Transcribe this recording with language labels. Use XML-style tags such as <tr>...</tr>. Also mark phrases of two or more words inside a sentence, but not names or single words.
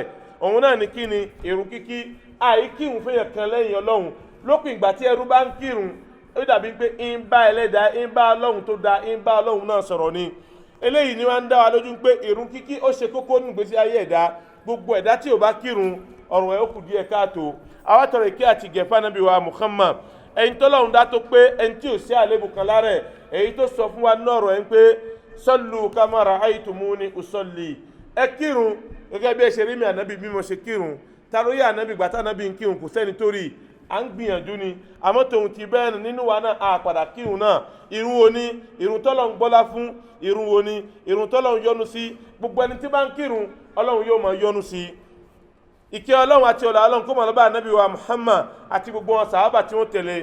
<yo>Òun náà ní kí ni ìrun kíkí àìkírun fẹ́yàn kan lẹ́yìn Ọlọ́run lópin ìgbà tí ẹrú bá ń kírun ó dàbí pé ń bá ẹlẹ́dàá ń bá Ọlọ́run tó dá ń bá Ọlọ́run náà sọ̀rọ̀ ni. Eléyìí ni wọ́n ń dá wa lójú pé ìrun kíkí ó ṣe kókó nínú ìgbésí ayé ẹ̀dá. Gbogbo ẹ̀dá tí ò bá kírun ọ̀rùn ẹ̀ ó kù díẹ̀ káàtó. Àwa tọrọ ìkẹ́ àti ìgẹ̀ fún Ànábì wa Muhammad ẹni tọ́lọ́run dá tó pé ẹni tí ò sí àlébù kan lára ẹ̀ èyí tó sọ fún wa nọ́ọ̀rọ̀ ẹ̀ ń pé</yo> <ar>صلوا كما رأيتموني أصلي.</ar> <yo>Ẹ kírun gẹ́gẹ́ bí ẹ ṣe rí mi ànábì bí mo ṣe kírun. Ta ló yẹ ànábì gbà tá ànábì ń kírun kò sẹ́ni tó rí. À ń gbìyànjú ni àmọ́ tòun ti bẹ́ẹ̀ nínú wa náà a padà kírun náà. Irun wo ni irun tọ́lọ́run gbọ́lá fún, irun wo ni irun tọ́lọ́run yọ́nú sí. Gbogbo ẹni tí bá ń kírun Ọlọ́run yóò máa yọ́nú sí. Ìkẹ́ Ọlọ́run àti ọlá Ọlọ́run kó máa lọ bá ànábì wa Muhammad àti gbogbo wọn sàhábà tí wọ́n tẹ̀lé.</yo>